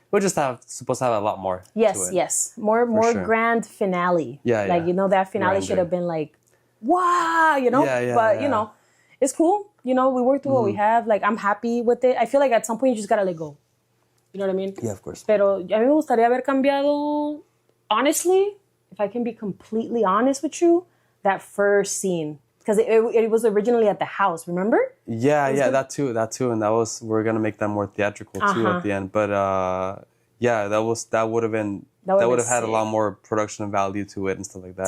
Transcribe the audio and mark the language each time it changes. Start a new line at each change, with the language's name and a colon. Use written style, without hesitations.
English: We're just supposed to have a lot more. Yes. More grand finale. Yeah. Like, you know, that finale should have been like, wow, you know. But you know, it's cool. You know, we worked through what we have. Like, I'm happy with it. I feel like at some point you just gotta let go. You know what I mean? Yeah, of course.
Spanish: Pero a mí me gustaría haber cambiado
English: honestly, if I can be completely honest with you, that first scene, because it was originally at the house, remember? Yeah, that too, and we're gonna make that more theatrical too at the end. But that would have had a lot more production value to it and stuff like that.